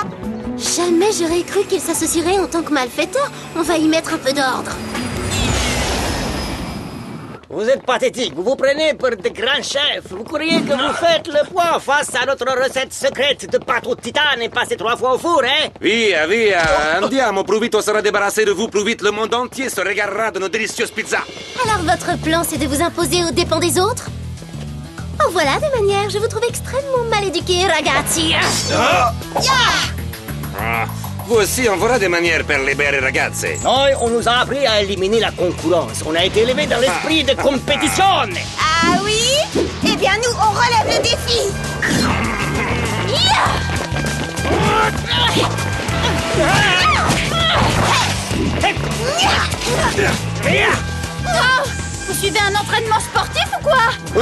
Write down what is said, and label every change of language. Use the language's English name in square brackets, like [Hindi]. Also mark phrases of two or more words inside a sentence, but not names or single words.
[French] Jamais j'aurais cru qu'ils s'associeraient en tant que malfaiteurs. On va y mettre un peu d'ordre. Vous êtes pathétique, vous vous prenez pour de grands chefs. Vous croyez que vous faites le poids face à notre recette secrète de pâte au titane et passez 3 fois au four, hein? [Italian] Via, via. [French] Andiamo, plus vite on sera débarrassé de vous, plus vite le monde entier se regardera de nos délicieuses pizzas. Alors votre plan, c'est de vous imposer aux dépens des autres? En voilà des manières, je vous trouve extrêmement mal éduqués, ragazzi. Vous aussi, on verra des manières per libérer ragazze. Noi, on nous a appris à éliminer la concurrence. On a été élevé dans l'esprit de compétition. Ah oui? Eh bien nous, on relève le défi. Vous suivez un entraînement sportif ou quoi?